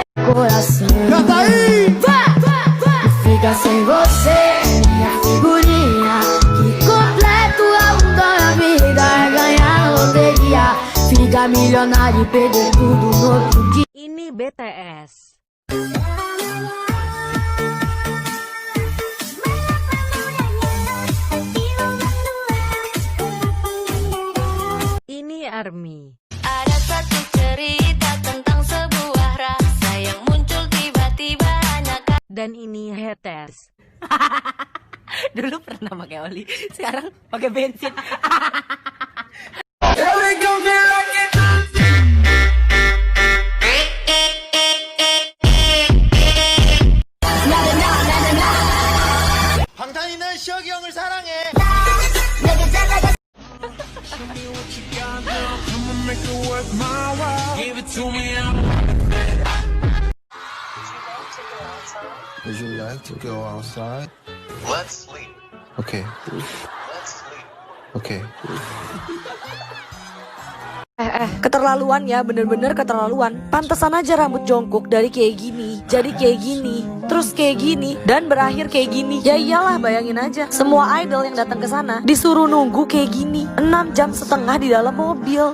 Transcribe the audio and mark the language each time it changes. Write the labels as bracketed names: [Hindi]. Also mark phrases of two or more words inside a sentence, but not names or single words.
[Portuguese] coração. Canta aí! Fica sem você, minha figurinha. Que completo é o da vida, é ganhar na loteria. Fica milionário e perder tudo no outro dia. [Indonesian] Ini BTS. Ini ARMY. Ada satu cerita tentang sebuah rasa yang muncul tiba-tiba hanya Dan ini haters. Dulu pernah pakai oli, sekarang pakai bensin. [Korean] 방탄이는 시혁이 형을 사랑해. [English] Would you like to go outside? Let's sleep. Okay. Let's sleep. Okay. [Indonesian] Keterlaluan ya, bener-bener keterlaluan. Pantesan aja rambut Jungkook dari kayak gini jadi kayak gini, terus kayak gini, dan berakhir kayak gini. Ya iyalah, bayangin aja, semua idol yang datang ke sana disuruh nunggu kayak gini 6,5 jam di dalam mobil.